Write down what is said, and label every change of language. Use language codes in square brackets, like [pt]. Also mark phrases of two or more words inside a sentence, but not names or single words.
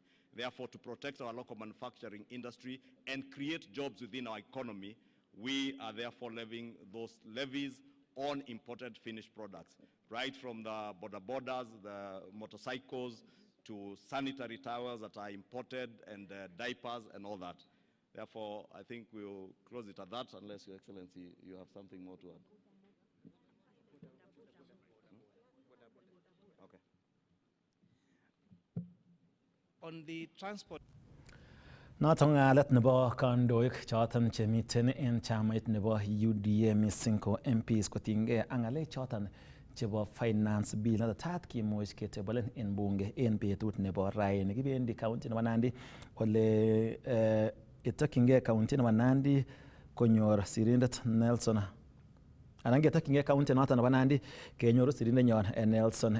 [en] Therefore, to protect our local manufacturing industry and create jobs within our economy, we are therefore levying those levies on imported finished products, right from the borders, the motorcycles, to sanitary towels that are imported, and diapers and all that. Therefore, I think we'll close it at that, unless Your Excellency, you have something more to add. Okay. On the transport. [kln] Noton ngalet nebo kandoik choton chemiten en chamait nebo UDA missing ko MPs kotinygei ak ngalek choton chebo [en] finance bill [kln] netat kimuch ketebelen en bunge en betut nebo raini. Kibendi county nebo Nandi ole itokyingei county nebo Nandi konyor sirindet Nelson anan ketokyingei county noton nebo Nandi kenyoru sirindenyon Nelson